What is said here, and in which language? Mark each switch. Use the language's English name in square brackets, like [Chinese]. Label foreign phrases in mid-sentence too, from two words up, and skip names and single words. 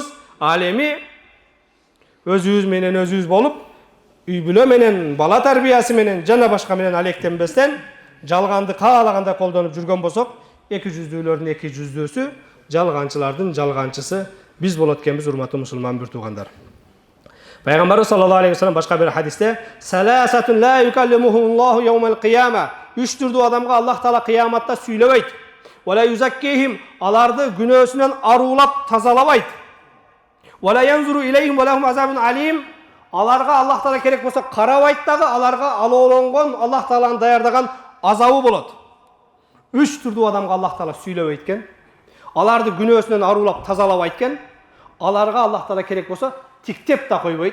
[Kyrgyz] Ал эми өзүбүз менен өзүбүз болуп, үй бүлө менен, бала тарбиясы менен, жана башка менен алектенбестен, жалганды каалаганда колдонуп жүргөн болсок, эки жүздүүлөрдүн эки жүздүүсү, жалганчылардын жалганчысы биз болот экенбиз, урматтуу мусулман бир туугандар. Пайгамбар [Arabic] صلى الله عليه وسلم [Kyrgyz] башка бир хадисте [Arabic] ثلاثة لا يكلمهم الله يوم القيامة. [Kyrgyz] Үч түрдүү адамга Аллах Таала кыяматта сүйлөбөйт. [Arabic] ولا يزكيهم, [Kyrgyz] аларды күнөөсүнөн арулап тазалабайт. [Arabic] ولا ينظر إليهم ولهم عذاب أليم. [Kyrgyz] Аларга Аллах Таала керек болсо карабайт дагы, аларга алоолонгон Аллах Тааланын даярдаган азабы болот. Үч түрдүү адамга Аллах Таала сүйлөбөйт экен. Аларды күнөөсүнөн арулап тазалабайт экен. Аларга Аллах Таала керек болсо тиктеп да койбойт.